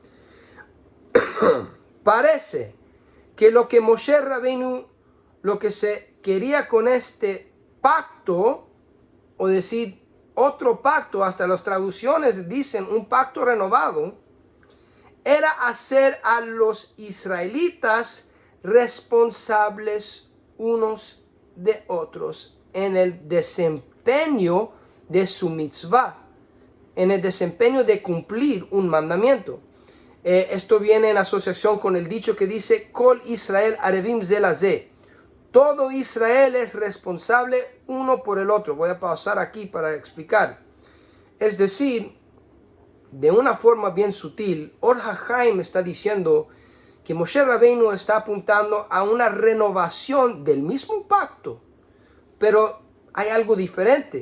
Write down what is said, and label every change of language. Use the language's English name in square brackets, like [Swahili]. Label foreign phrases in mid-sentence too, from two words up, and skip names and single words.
[Spanish] Parece que lo que Moshe Rabbeinu, lo que se quería con este pacto, o decir otro pacto, hasta las traducciones dicen un pacto renovado, era hacer a los israelitas responsables unos de otros en el desempeño de su mitzvah, en el desempeño de cumplir un mandamiento. Esto viene en asociación con el dicho que dice: [Hebrew] כל ישראל ערבים זה לזה. [Spanish] Todo Israel es responsable uno por el otro. Voy a pausar aquí para explicar. Es decir, de una forma bien sutil, Or HaChaim está diciendo que Moshe Rabbeinu está apuntando a una renovación del mismo pacto, pero hay algo diferente.